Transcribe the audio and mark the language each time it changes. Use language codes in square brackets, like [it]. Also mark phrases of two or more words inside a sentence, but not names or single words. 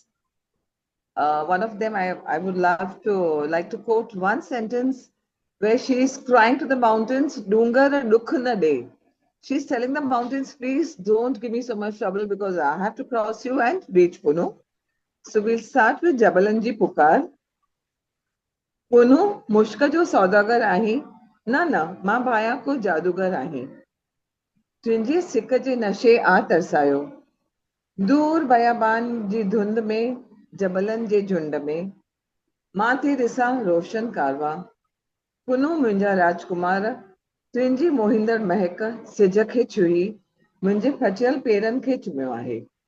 [en] One of them I would like to quote one sentence where she is crying to the mountains, [sd] ڏونگر ڏک نه ڏي. [en] She's telling the mountains, please don't give me so much trouble because I have to cross you and reach Punu. So we'll start with Jabalanji Pukar. [sd] Punu मुश्क जो सौदागर आहे न न मां भाया को जादूगर आहे तुंहिंजे सिक जे नशे आ तरसायो दूर बयाबान जी धुंध में जबलनि जे झुंड में मां थी ॾिसां रोशन कारवा पुनू मुंहिंजा राजकुमार तुंहिंजी मोहींदड़ महक सिज खे छुई मुंहिंजे फचियल पेरनि खे चुमियो आहे